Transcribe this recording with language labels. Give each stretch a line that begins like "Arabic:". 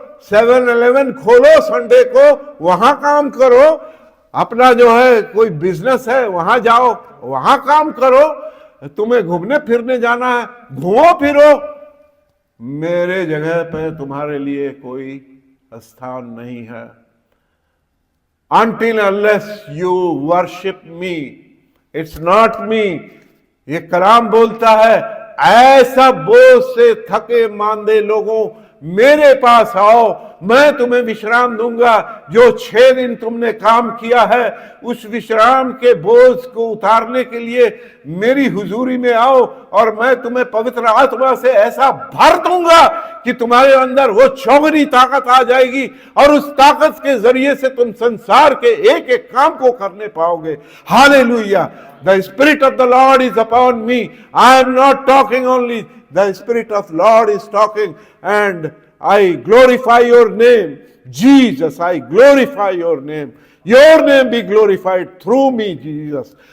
Hindi: 7-Eleven खोलो Sunday को, वहां काम करो। अपना जो है कोई बिजनेस है वहां जाओ, वहां काम करो। तुम्हें घूमने फिरने जाना है, घूमो फिरो। मेरे जगह पे तुम्हारे लिए कोई स्थान नहीं है।
English: Until unless you worship me, it's not me।
Hindi: ये कलाम बोलता है, ऐसा बोझ से थके मांदे लोगों, मेरे पास आओ, मैं तुम्हें विश्राम दूंगा। जो 6 दिन तुमने काम किया है, उस विश्राम के बोझ को उतारने के लिए मेरी हुजूरी में आओ, और मैं तुम्हें पवित्र आत्मा से ऐसा भर दूंगा कि तुम्हारे अंदर वो चौगुनी ताकत आ जाएगी, और उस ताकत के जरिए से तुम संसार के एक एक काम को करने पाओगे। Hallelujah.
English: The Spirit of the Lord is upon me. I am not talking only. The Spirit of the Lord is talking, and I glorify your name. Jesus, I glorify your name. Your name be glorified through me, Jesus.